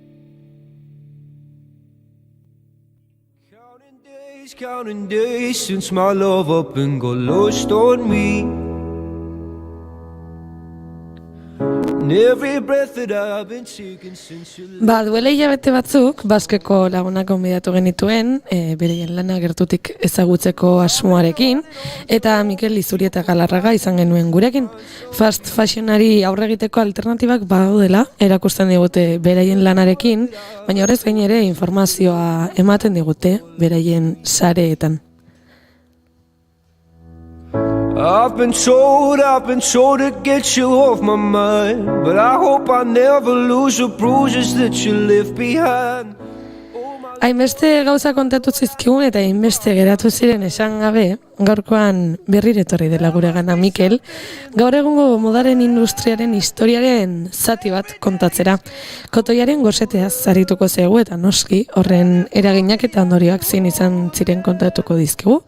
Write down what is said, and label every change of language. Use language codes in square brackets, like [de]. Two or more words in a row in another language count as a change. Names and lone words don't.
[en] Counting days since my love up and got lost on me. Every breath that I've been taking since you left. [eu] Duela hilabete batzuk, Baskeko lagunak gonbidatu genituen, bereien lana gertutik ezagutzeko asmoarekin, eta Mikel Izurieta Galarraga izan genuen gurekin. [en] Fast fashionari [eu] aurre egiteko alternatibak badaudela, erakusten digute beraien lanarekin, baina horrez gain ere informazioa ematen digute beraien sareetan. [en] I've been told to get you off my mind, but I hope I never lose the bruises that you left behind. [eu] Hainbeste gauza kontatu zizkigun eta hainbeste geratu ziren esan gabe, gaurkoan berriro etorri dela guregana Mikel, gaur egungo modaren industriaren historiaren zati bat kontatzera. Kotoiaren goseteaz arituko zegu eta noski horren eraginak eta ondorioak zein izan ziren kontatuko dizkigu.